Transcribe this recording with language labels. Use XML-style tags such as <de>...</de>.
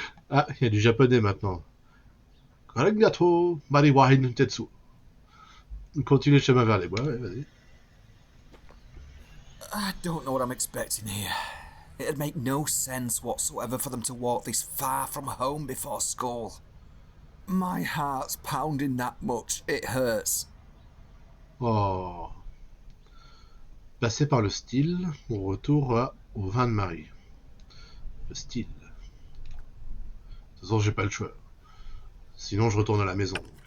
<fr>Ah, il y a du japonais maintenant. Arigato, Mariwine Tetsu. Continue le chemin vers les bois, ouais, vas-y.</fr> <en>I don't know what I'm expecting here. It'd make no sense whatsoever for them to walk this far from home before school. My heart's pounding that much, it hurts. Oh.</en> <fr>Passer par le style, au retour au vin de Marie. Le style. De toute façon, j'ai pas le choix. Sinon, je retourne à la maison.</fr>